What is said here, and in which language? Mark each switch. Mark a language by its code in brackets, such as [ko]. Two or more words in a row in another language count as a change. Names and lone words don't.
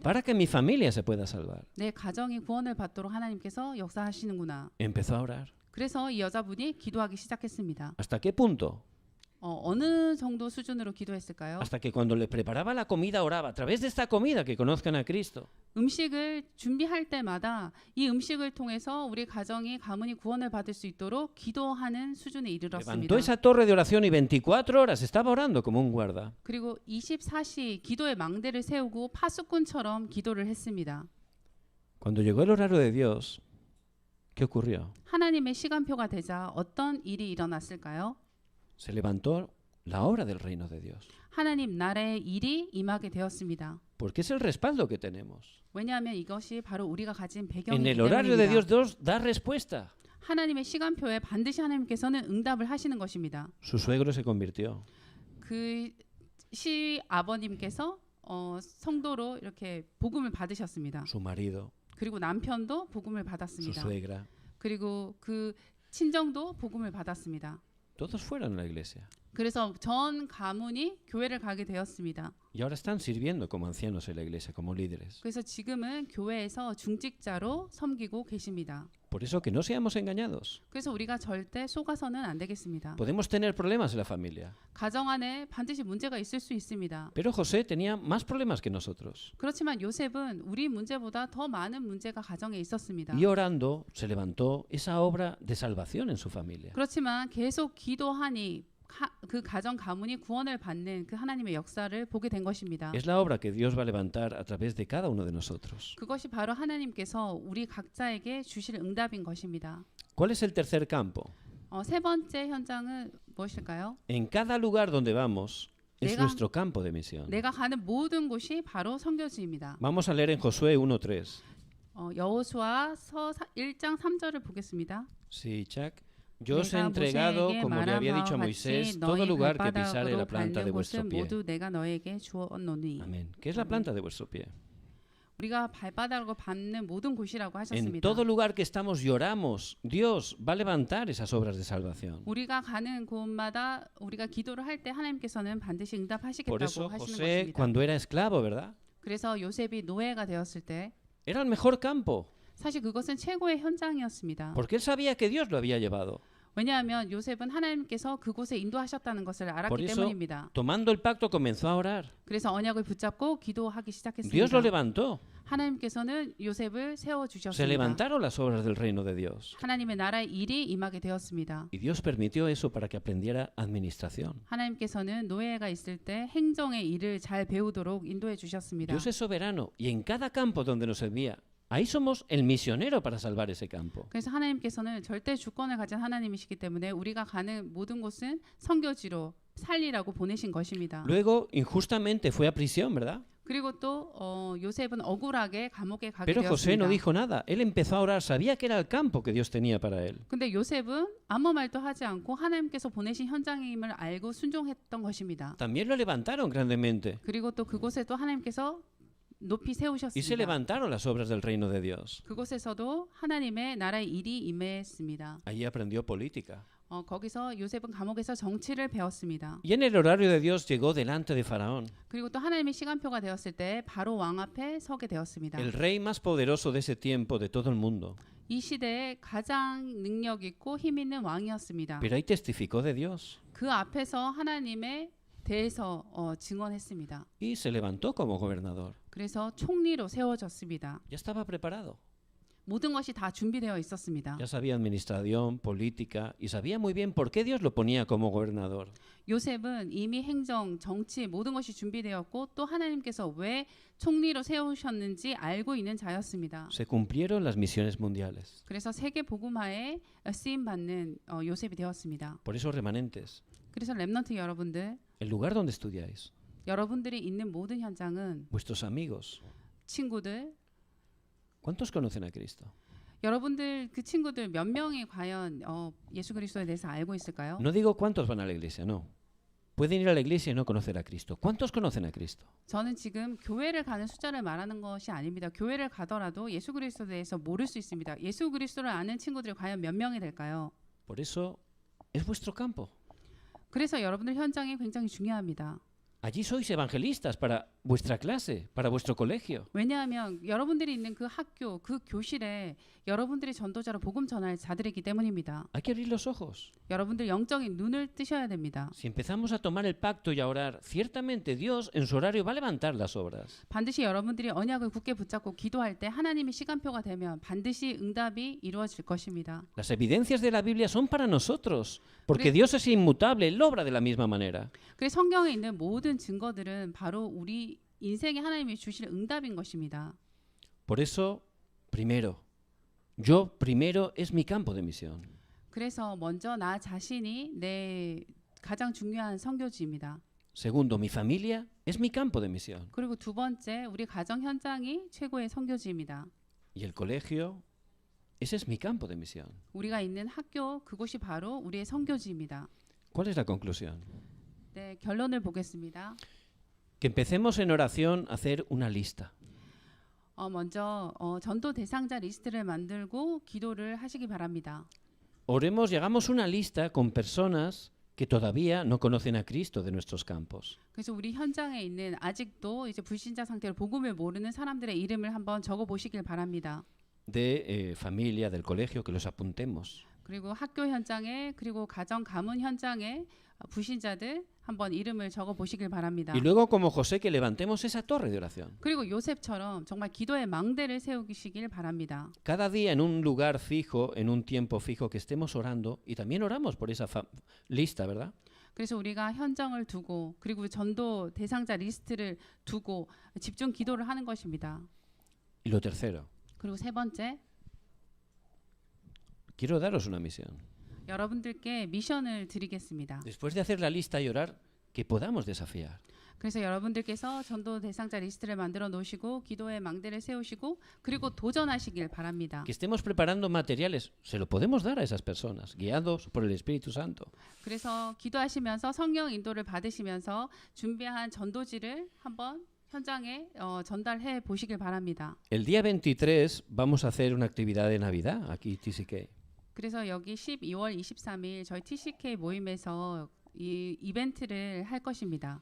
[es] Para que mi familia se pueda salvar. [ko] 내 가정이 구원을 받도록 하나님께서 역사하시는구나. [es] Empezó a orar. [ko] 그래서 이 여자분이 기도하기 시작했습니다. [es] ¿Hasta qué punto? [ko] 어느 정도 수준으로 기도했을까요? [es] Hasta que cuando le preparaba la comida oraba. A través de esta comida que conozcan a Cristo. [ko] 음식을 준비할 때마다 이 음식을 통해서 우리 가문이 구원을 받을 수 있도록 기도하는 수준에 이르렀습니다. [es] Levantó esa torre de oración y 24 horas estaba orando como un guarda. [ko] 그리고 24시 기도의 망대를 세우고 파수꾼처럼 기도를 했습니다. [es] Cuando llegó el horario de Dios, ¿qué ocurrió? [ko] 하나님의 시간표가 되자 어떤 일이 일어났을까요? [es] Se levantó la obra del reino de Dios. [ko] 하나님 나라의 일이 임하게 되었습니다. [es] Porque es el respaldo que tenemos. [ko] 왜냐하면 이것이 바로 우리가 가진 [es] En [ko] 배경이기 [es] el horario de [ko] 때문입니다. [es] Dios da respuesta. [ko] 하나님의 시간표에 반드시 하나님께서는 응답을 하시는 것입니다. [es] Su suegro se convirtió. [ko] 그 시아버님께서 성도로 이렇게 복음을 받으셨습니다. [es] Su marido, [ko] 그리고 남편도 복음을 [es] su [ko] 받았습니다. [es] suegra, [ko] 그리고 그 친정도 복음을 받았습니다. [es] todos fueron a la iglesia. [ko] 그래서 전 가문이 교회를 가게 되었습니다. [es] Y ahora están sirviendo como ancianos en la iglesia, como líderes. [ko] 그래서 지금은 교회에서 중직자로 섬기고 계십니다. [es] Por eso que no seamos engañados. [ko] 그래서 우리가 절대 속아서는 안 되겠습니다. [es] Podemos tener problemas en la familia. [ko] 가정 안에 반드시 문제가 있을 수 있습니다. [es] Pero José tenía más problemas que nosotros. [ko] 그렇지만 요셉은 우리 문제보다 더 많은 문제가 가정에 있었습니다. [es] Y orando se levantó esa obra de salvación en su familia. [ko] 그렇지만 계속 기도하니 그 가정 가문이 구원을 받는 그 하나님의 역사를 보게 된 것입니다. [es] Es la obra que Dios va a levantar a través de cada uno de nosotros. [ko] 그것이 바로 하나님께서 우리 각자에게 주실 응답인 것입니다. [es] ¿Cuál es el tercer campo? [ko] 세 번째 현장은 무엇일까요? [es] En cada lugar donde vamos es [ko] 내가- [es] nuestro campo de misión. [ko] 내가 가는 모든 곳이 바로 선교지입니다. [es] Vamos a leer en Josué 1:3. [ko] 여호수아서 1장 3절을 보겠습니다. [es] Sí, Chuck. Yo os he [ko] 내가 [es] entregado, [ko] 모세에게 [es] como le había [ko] 말한 [es] dicho a [ko] 바와 [es] Moisés, [ko] 같이 [es] todo [ko] 너희 [es] lugar que pisare [ko] 발바닥으로 [es] la planta de [ko] 밟는 [es] vuestro [ko] 곳은 [es] pie. [ko] 모두 내가 너에게 주었노니. [es] Amén. ¿Qué es la planta de vuestro pie? [ko] 우리가 발바닥으로 밟는 모든 곳이라고 [es] En [ko] 하셨습니다. [es] todo lugar que estamos y oramos, Dios va a levantar esas obras de salvación. [ko] 우리가 가는 곳마다 우리가 기도를 할 때 하나님께서는 반드시 [es] Por [ko] 응답하시겠다고 [es] eso [ko] 하시는 [es] José, [ko] 것입니다. [es] cuando era esclavo, ¿verdad? [ko] 그래서 요셉이 노예가 되었을 때 [es] Era el mejor campo, [ko] 사실 그것은 최고의 현장이었습니다. [es] porque él sabía que Dios lo había llevado. [ko] 왜냐하면 요셉은 하나님께서 그곳에 인도하셨다는 것을 [es] Por [ko] 알았기 [es] eso, [ko] 때문입니다. [es] tomando el pacto, comenzó a orar. [ko] 그래서 언약을 붙잡고 기도하기 [es] Dios [ko] 시작했습니다. [es] lo levantó. [ko] 하나님께서는 요셉을 세워 [es] Se [ko] 주셨습니다. [es] levantaron las obras del reino de Dios. [ko] 하나님의 나라의 일이 임하게 되었습니다. [es] Y Dios permitió eso para que aprendiera administración. [ko] 하나님께서는 노예가 있을 때 행정의 일을 잘 배우도록 인도해 주셨습니다. [es] Dios es soberano y en cada campo donde nos envía, ahí somos el misionero para salvar ese campo. [ko] 그래서 하나님께서는 절대 주권을 가진 하나님이시기 때문에 우리가 가는 모든 곳은 선교지로 살리라고 보내신 것입니다. [es] Luego, injustamente fue a prisión, ¿verdad? [ko] 그리고 또 요셉은 억울하게 감옥에 가게 [es] Pero José no [ko] 되었습니다. [es] dijo nada. Él empezó a orar. Sabía que era el campo que Dios tenía para él. [ko] 근데 요셉은 아무 말도 하지 않고 하나님께서 보내신 현장임을 알고 순종했던 것입니다. [es] También lo levantaron grandemente. [ko] 그리고 또 그곳에 또 하나님께서 높이 [es] Y se [ko] 세우셨습니다. [es] levantaron las obras del reino de Dios. [ko] 그곳에서도 하나님의 나라의 일이 임했습니다. [es] Allí aprendió política. [ko] 거기서 요셉은 감옥에서 정치를 배웠습니다. [es] Y en el horario de Dios llegó delante de Faraón, [ko] 그리고 또 하나님의 시간표가 되었을 때 바로 왕 앞에 서게 되었습니다. [es] el rey más poderoso de ese tiempo de todo el mundo. [ko] 이 시대에 가장 능력 있고 힘 있는 왕이었습니다. [es] Pero ahí testificó de Dios [ko] 그 앞에서 하나님에 대해서 증언했습니다. [es] y se levantó como gobernador. [ko] 그래서 총리로 세워졌습니다. [es] Ya estaba preparado. [ko] 모든 것이 다 준비되어 있었습니다. [es] Ya sabía administración, política y sabía muy bien por qué Dios lo ponía como gobernador. [ko] 요셉은 이미 행정, 정치 모든 것이 준비되었고 또 하나님께서 왜 총리로 세우셨는지 알고 있는 자였습니다. [es] Se cumplieron las misiones mundiales. [ko] 그래서 세계 복음화에 쓰임 받는 요셉이 되었습니다. [es] Por eso, remanentes, [ko] 그래서 렘넌트 여러분들, [es] el lugar donde estudiáis, [ko] 여러분들이 있는 모든 현장은 [es] vuestros amigos, [ko] 친구들, [es] ¿cuántos conocen a Cristo? [ko] 여러분들 그 친구들 몇 명이 과연 예수 그리스도에 대해서 알고 있을까요? [es] No digo cuántos van a la iglesia, no. Pueden ir a la iglesia y no conocer a Cristo. ¿Cuántos conocen a Cristo? [ko] 저는 지금 교회를 가는 숫자를 말하는 것이 아닙니다. 교회를 가더라도 예수 그리스도에 대해서 모를 수 있습니다. 예수 그리스도를 아는 친구들이 과연 몇 명이 될까요? [es] Por eso es vuestro campo. [ko] 그래서 여러분들 현장이 굉장히 중요합니다. [es] Allí sois evangelistas para vuestra clase, para vuestro colegio. [ko] 왜냐하면 여러분들이 있는 그 학교, 그 교실에 여러분들이 전도자로 복음 전할 자들이기 때문입니다. [es] Hay que abrir los ojos. [ko] 여러분들 영적인 눈을 뜨셔야 됩니다. [es] Si empezamos a tomar el pacto y a orar, ciertamente Dios en su horario va a levantar las obras. [ko] 반드시 여러분들이 언약을 굳게 붙잡고 기도할 때 하나님의 시간표가 되면 반드시 응답이 이루어질 것입니다. [es] Las evidencias de la Biblia son para nosotros, porque Dios es inmutable, Él obra de la misma manera. [ko] 그래서 성경에 있는 모든 증거들은 바로 우리 인생에 하나님이 주실 응답인 것입니다. [es] Por eso Primero, yo primero es mi campo de misión. [ko] 그래서 먼저 나 자신이 내 가장 중요한 선교지입니다. [es] Segundo, mi familia es mi campo de misión. [ko] 그리고 두 번째, 우리 가정 현장이 최고의 선교지입니다. [es] Y el colegio, ese es mi campo de misión. [ko] 우리가 있는 학교, 그곳이 바로 우리의 선교지입니다. [es] ¿Cuál es la conclusión? [ko] 네, 결론을 보겠습니다. [es] Que empecemos en oración a hacer una lista. [ko] 먼저 전도 대상자 리스트를 만들고 기도를 하시기 바랍니다. [es] Oremos, llegamos una lista con personas que todavía no conocen a Cristo de nuestros campos. [ko] 그래서 우리 현장에 있는 아직도 이제 불신자 상태로 복음을 모르는 사람들의 이름을 한번 적어 보시길 바랍니다. [es] De familia, del colegio, que los apuntemos. [ko] 그리고 학교 현장에 그리고 가정 가문 현장에 불신자들 한번 이름을 적어 보시길 바랍니다. [es] Y luego, como José, que levantemos esa torre de oración. [ko] 그리고 요셉처럼 정말 기도의 망대를 세우시길 바랍니다. [es] Cada día en un lugar fijo, en un tiempo fijo, que estemos orando y también oramos por esa lista, ¿verdad? [ko] 그래서 우리가 현장을 두고 그리고 전도 대상자 리스트를 두고 집중 기도를 하는 것입니다. [es] Y lo tercero, [ko] 그리고 세 번째, [es] quiero daros una misión. [ko] 여러분들께 미션을 드리겠습니다. [es] Después de hacer la lista y orar, que podamos desafiar. [ko] 그래서 여러분들께서 전도 대상자 리스트를 만들어 놓으시고 기도의 망대를 세우시고 그리고 도전하시길 바랍니다. [es] Que estemos preparando materiales, se lo podemos dar a esas personas, guiados por el Espíritu Santo. [ko] 그래서 기도하시면서 성령 인도를 받으시면서 준비한 전도지를 한번 현장에 전달해 보시길 바랍니다. [es] El día 23 vamos a hacer una actividad de Navidad aquí TCK. [ko] 그래서 여기 12월 23일 저희 TCK 모임에서 이 이벤트를 할 것입니다.